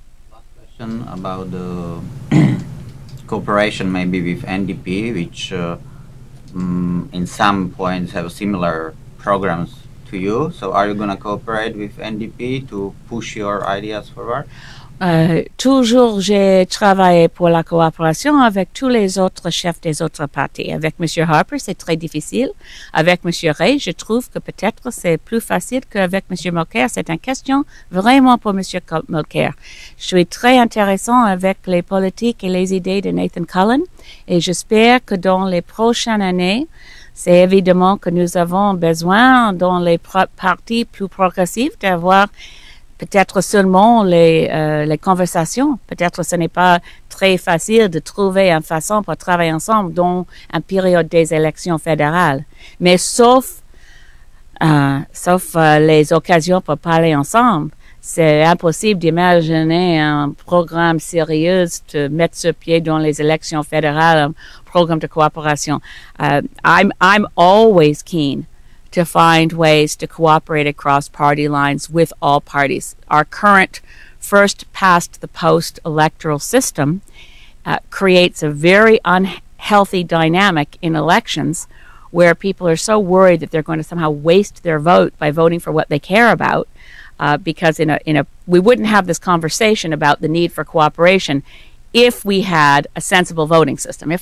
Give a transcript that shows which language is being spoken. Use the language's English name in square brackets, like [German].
[English] Last question about the cooperation maybe with NDP, which in some points have similar programs to you. So are you going to cooperate with NDP to push your ideas forward? [French] Toujours, j'ai travaillé pour la coopération avec tous les autres chefs des autres partis. Avec M. Harper, c'est très difficile. Avec M. Ray, je trouve que peut-être c'est plus facile qu'avec M. Mulcair. C'est une question vraiment pour M. Mulcair. Je suis très intéressant avec les politiques et les idées de Nathan Cullen, et j'espère que dans les prochaines années, c'est évidemment que nous avons besoin dans les partis plus progressifs d'avoir peut-être seulement les conversations. Peut-être ce n'est pas très facile de trouver une façon pour travailler ensemble dans une période des élections fédérales. Mais sauf les occasions pour parler ensemble, c'est impossible d'imaginer un programme sérieux de mettre sur pied dans les élections fédérales, un programme de coopération. [English] I'm always keen to find ways to cooperate across party lines with all parties. Our current first past the post electoral system creates a very unhealthy dynamic in elections where people are so worried that they're going to somehow waste their vote by voting for what they care about, because we wouldn't have this conversation about the need for cooperation if we had a sensible voting system.